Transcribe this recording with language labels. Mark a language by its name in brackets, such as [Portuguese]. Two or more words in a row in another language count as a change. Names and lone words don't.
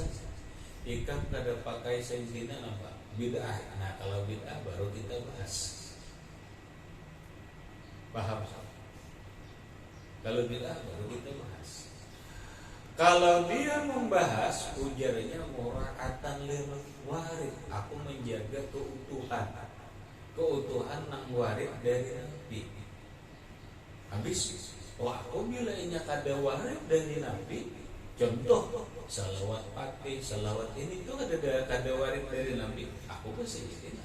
[Banjar] Ikan kada pakai sayyidina apa? Bid'ah. Nah, kalau bid'ah baru kita bahas. Paham? Kalau bid'ah baru kita bahas. Kalau dia membahas ujarnya [Arabic] مراعاةً للوارد, [Banjar] aku menjaga keutuhan nang warid dari Nabi. Habis, aku bilainya kada warid dari Nabi. Contoh, salawat pakai, salawat ini tuh kada warid dari Nabi, aku pasti sayyidina.